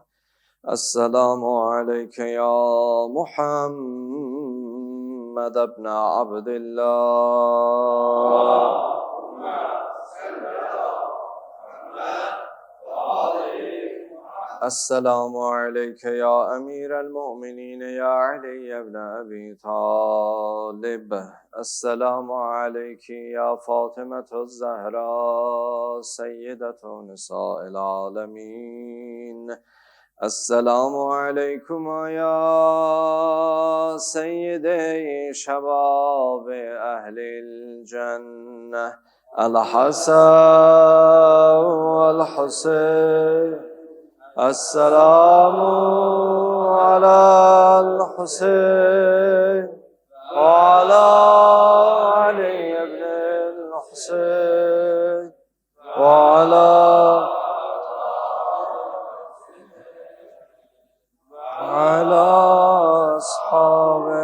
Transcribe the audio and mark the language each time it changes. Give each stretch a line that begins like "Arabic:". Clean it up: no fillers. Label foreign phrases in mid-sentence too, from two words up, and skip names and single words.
Arabic: السلام عليك يا محمد بن عبد الله. السلام عليك يا أمير المؤمنين يا علي بن أبي طالب. السلام عليك يا فاطمة الزهراء سيدة نساء العالمين. السلام عليكما يا سيدي شباب أهل الجنة. الحسن والحسين السلام على الحسين وعلى علي بن الحسين وعلى أصحاب